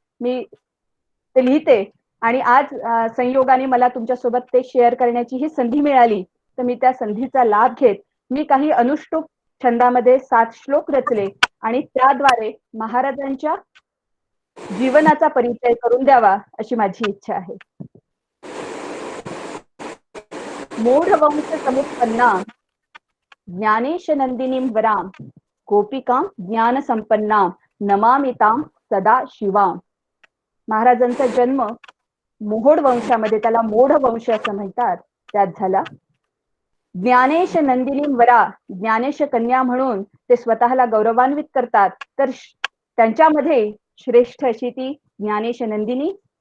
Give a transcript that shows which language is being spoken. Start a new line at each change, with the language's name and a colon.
Marathi: मी ते लिहिते आणि आज संयोगाने मला तुमच्यासोबत ते शेअर करण्याची ही संधी मिळाली, तर मी त्या संधीचा लाभ घेत मी काही अनुष्टुप छंदामध्ये 7 श्लोक रचले आणि त्याद्वारे महाराजांच्या जीवनाचा परिचय करून द्यावा अशी माझी इच्छा आहे.
Sanskrit: मूढवंश समुत्पन्ना ज्ञानेश नंदिनीं वराम गोपिकां ज्ञान संपन्ना नमामितां सदा शिवाम.
Marathi: महाराजांचा जन्म मोहोड वंशामध्ये, त्याला मोढ वंश असं म्हणतात, त्यात झाला.
Sanskrit: ज्ञानेश नंदिनीं वरा,
Marathi: ज्ञानेश कन्या म्हणून ते स्वतःला गौरवान्वित करतात. तर त्यांच्यामध्ये श्रेष्ठ अशी ती ज्ञानेश नंदिनी.